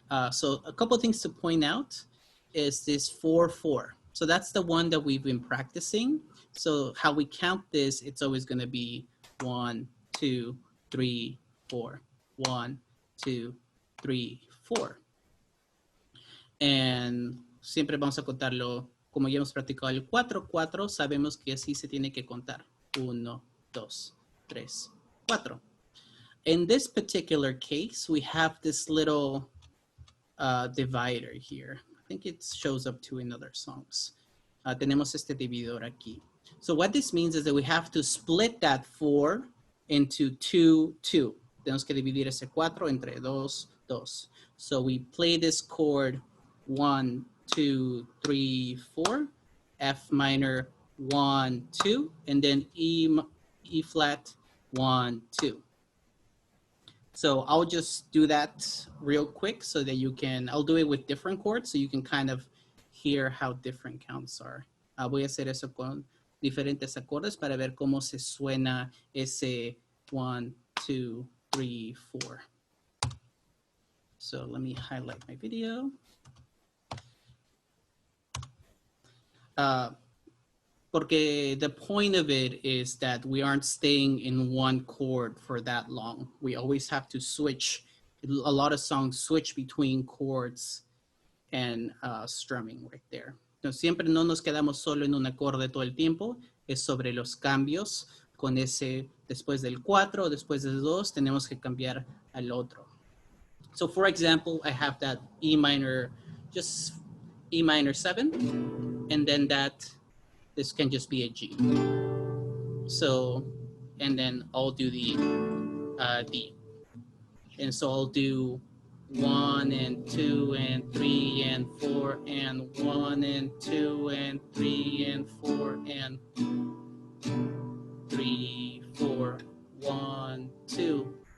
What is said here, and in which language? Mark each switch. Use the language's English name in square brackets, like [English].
[English] So a couple of things to point out is this 4-4. So that's the one that we've been practicing. So how we count this, it's always going to be 1, 2, 3, 4. 1, 2, 3, 4. [Spanish] And siempre vamos a contarlo, como ya hemos practicado el 4-4, sabemos que así se tiene que contar. [English] 1, 2, 3, 4. In this particular case, we have this little divider here. I think it shows up too in other songs. [Spanish] Tenemos este dividor aquí. [English] So what this means is that we have to split that 4 into 2, 2. [Spanish] Tenemos que dividir ese 4 entre 2, 2. [English] So we play this chord 1, 2, 3, 4, F minor 1, 2, and then E flat 1, 2. So I'll just do that real quick so that you can, I'll do it with different chords so you can kind of hear how different counts are. [Spanish] Voy a hacer eso con diferentes acordes para ver cómo se suena ese 1, 2, 3, 4. [English] So let me highlight my video. Porque the point of it is that we aren't staying in one chord for that long. We always have to switch. A lot of songs switch between chords and strumming right there. [Spanish] Entonces, siempre no nos quedamos solo en un acorde todo el tiempo. Es sobre los cambios. Con ese, después del 4, después del 2, tenemos que cambiar al otro. [English] So for example, I have that E minor, just E minor 7, and then this can just be a G. So, and then I'll do the D. And so I'll do 1 and 2 and 3 and 4 and 1 and 2 and 3 and 4 and 3, 4, 1, 2.